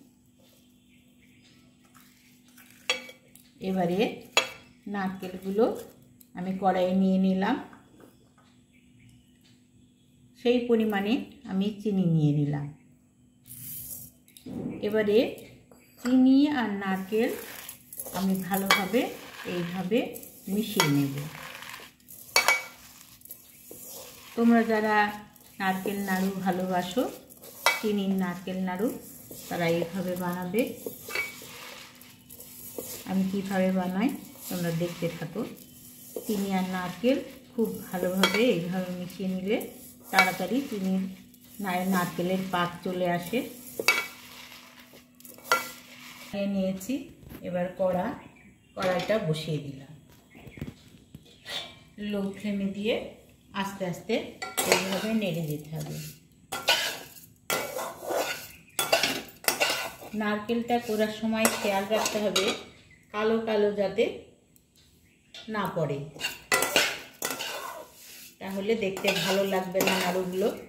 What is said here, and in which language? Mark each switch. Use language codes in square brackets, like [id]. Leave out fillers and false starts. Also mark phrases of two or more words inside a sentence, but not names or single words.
[bn] এবারে নারকেলগুলো আমি কড়াইয়ে নিয়ে নিলাম। সেই পরিমাণে আমি চিনি নিয়ে নিলাম। এবারে চিনি আর নারকেল আমি ভালোভাবে এইভাবে মিশিয়ে নেব। তোমরা যারা নারকেল নাড়ু ভালোবাসো চিনি নারকেল নাড়ু তারা এইভাবে বানাবে। আমি কীভাবে বানাই তোমরা দেখতে থাকো। চিনি আর নারকেল খুব ভালোভাবে এইভাবে মিশিয়ে নিলে তাড়াতাড়ি চিনি নারকেলের পাক চলে আসে। निয়েছি এবার কড়াইটা বসিয়ে দিলাম। [en] low flame [bn] দিয়ে আস্তে আস্তে এইভাবে নেড়ে যেতে হবে। নারকেলটা কোরার সময় খেয়াল রাখতে হবে কালো কালো যাতে না পড়ে, তাহলে দেখতে ভালো লাগবে না নাড়ুগুলো।